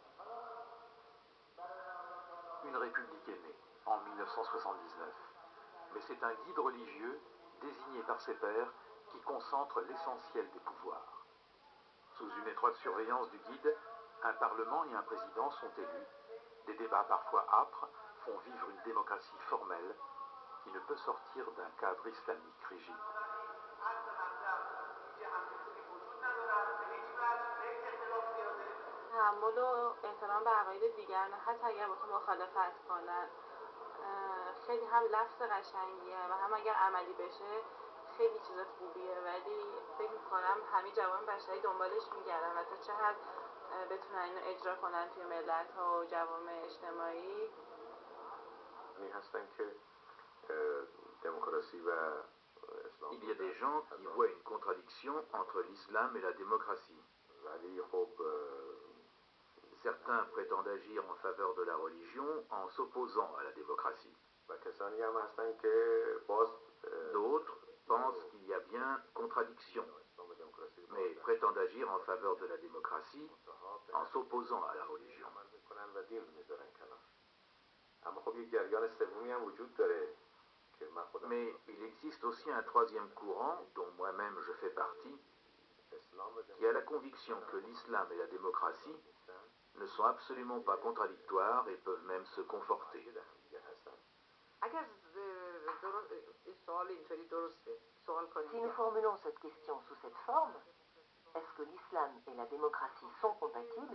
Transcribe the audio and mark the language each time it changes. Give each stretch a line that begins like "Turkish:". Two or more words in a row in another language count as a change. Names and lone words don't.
French: Une république est née en 1979, mais c'est un guide religieux désigné par ses pairs qui concentre l'essentiel des pouvoirs. Sous une étroite surveillance du guide, un parlement et un président sont élus. Des débats parfois âpres font vivre une démocratie formelle qui ne peut sortir d'un cadre islamique rigide.
Persian: تحمل و احترام به عقاید دیگران حتی اگر با تو مخالفت کنن خیلی هم لفظ قشنگیه و هم اگر عملی بشه خیلی چیز خوبیه، ولی فکر میکنم همه جوان بشری دنبالش میگردن و تا چه حد بتونن اینو اجرا کنن توی ملت ها و جوامع اجتماعی. هستن که دموکراسی و اسلام.
French: Il y a des gens qui voient une contradiction entre l'islam et la démocratie.
Persian: ولی خب
French: Certains prétendent agir en faveur de la religion en s'opposant à la démocratie.
Persian: و کسانی هم هستن که باز
French: D'autres pensent qu'il y a bien contradiction, mais prétendent agir en faveur de la démocratie en s'opposant à la religion.
Persian: و دین رو میذارن کنار. اما خب یک جریان سومی هم وجود داره که من خودم.
French: Mais il existe aussi un troisième courant, dont moi-même je fais partie, qui a la conviction que l'islam et la démocratie ne sont absolument pas contradictoires et peuvent même se conforter. Si nous formulons cette question sous cette forme, est-ce que l'islam et la démocratie sont compatibles?